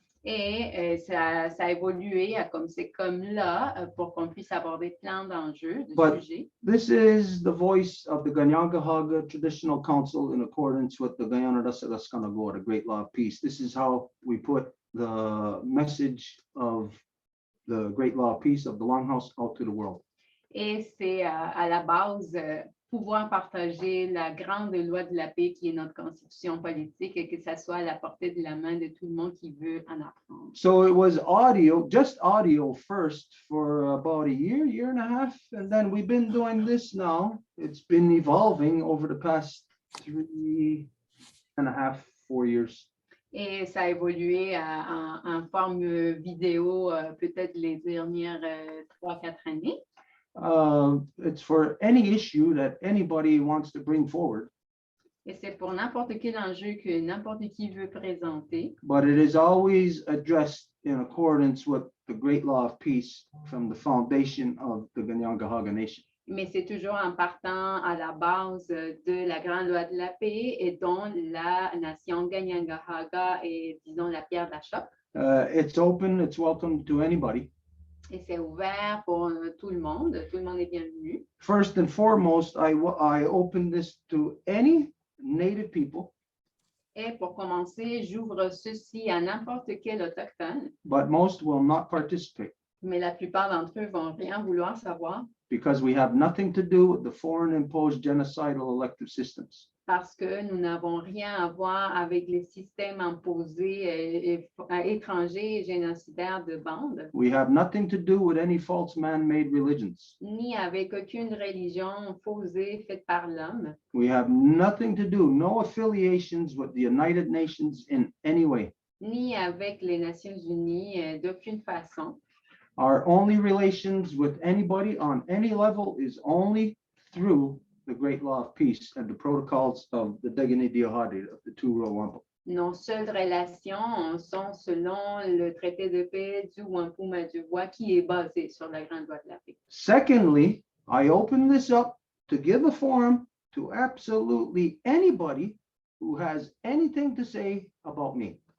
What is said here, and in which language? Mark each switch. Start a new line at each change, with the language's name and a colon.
French: Et ça a évolué c'est comme là pour qu'on puisse aborder plein d'enjeux, de sujets.
English: This is the voice of the Ganyangahaga Traditional Council in accordance with the Guyana Dasaraskanago, the Great Law of Peace. This is how we put the message of the Great Law of Peace of the Longhouse out to the world.
French: Et c'est à la base pouvoir partager la grande loi de la paix qui est notre constitution politique et que ça soit à la portée de la main de tout le monde qui veut en apprendre.
English: So it was just audio first for about a year and a half, and then we've been doing this now. It's been evolving over the past 3.5, 4 years.
French: Et ça a évolué en forme vidéo peut-être les dernières 3-4 années.
English: It's for any issue that anybody wants to bring forward.
French: Et c'est pour n'importe quel enjeu que n'importe qui veut présenter.
English: But it is always addressed in accordance with the Great Law of Peace from the foundation of the Ganyangahaga Nation.
French: Mais c'est toujours en partant à la base de la grande loi de la paix et dont la nation Ganyangahaga est, disons, la pierre d'achoppe.
English: It's open, it's welcome to anybody.
French: Et c'est ouvert pour tout le monde est bienvenu.
English: First and foremost, I open this to any Native people.
French: Et pour commencer, j'ouvre ceci à n'importe quel autochtone,
English: but most will not participate
French: mais la plupart d'entre eux vont rien vouloir savoir
English: because we have nothing to do with the foreign imposed genocidal elective systems.
French: parce que nous n'avons rien à voir avec les systèmes imposés étrangers et génocidaires de bande,
English: We have nothing to do with any false man-made religions.
French: ni avec aucune religion faussée faite par l'homme.
English: We have nothing to do, no affiliations with the United Nations in any way.
French: Ni avec les Nations Unies d'aucune façon.
English: Our only relations with anybody on any level is only through the great law of peace and the protocols of the Degani Diahadi of the two Wampum.
French: Nos seules relations sont selon le traité de paix du Wampum du Voies qui est basé sur la grande loi de la paix.
English: Secondly, I open this up to give a forum to absolutely anybody who has anything to say about me.